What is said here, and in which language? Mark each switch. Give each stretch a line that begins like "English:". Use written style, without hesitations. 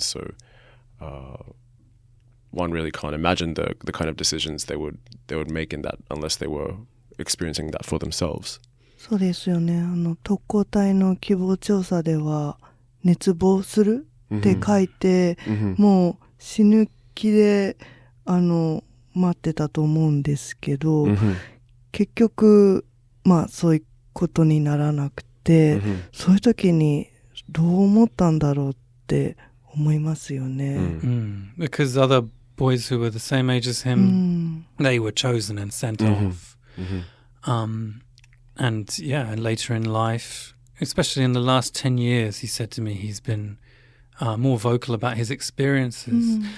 English: So one really can't imagine the kind of decisions they would make in that unless they were experiencing that for themselves.
Japanese: そうですよね。特攻隊の希望調査では熱望するって書いて、もう死ぬ気で待ってたと思うんですけど、結局そういうことにならなくて、そういう時にどう思ったんだろうって思いますよね。
English: Because other boys who were the same age as him, they were chosen and sent off. And later in life, especially in the last 10 years, he said to me he's been more vocal about his experiences.